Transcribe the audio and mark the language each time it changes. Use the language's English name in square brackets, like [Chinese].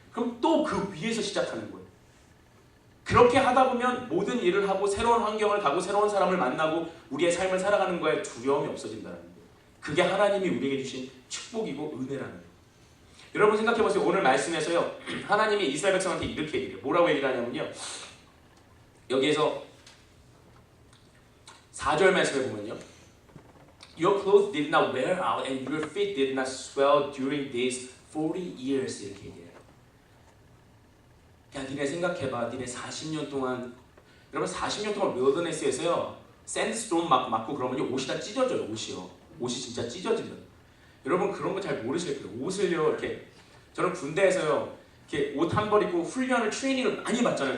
[Korean] 그럼 또 그 위에서 시작하는 거예요. 그렇게 하다 보면 모든 일을 하고 새로운 환경을 가고 새로운 사람을 만나고 우리의 삶을 살아가는 거에 두려움이 없어진다는 거예요. 그게 하나님이 우리에게 주신 축복이고 은혜라는 거예요. 여러분 생각해보세요. 오늘 말씀에서요. 하나님이 이스라엘 백성한테 이렇게 얘기해요. 뭐라고 얘기를 하냐면요. 여기에서 4절 말씀에 보면요. [English] Your clothes did not wear out and your feet did not swell during these 40 years. [Korean] 이렇게 얘기해요. 야, 니네 생각해봐. 니네 40년 동안 여러분 40년 동안 윌더네스에서요. 샌드스톰 맞고 그러면 옷이 다 찢어져요. 옷이 진짜 찢어져요. 여러분 그런 거 잘 모르실 거예요. 옷을요 이렇게 저는 군대에서요 이렇게 옷 한 벌 입고 훈련을 트레이닝을 많이 받잖아요.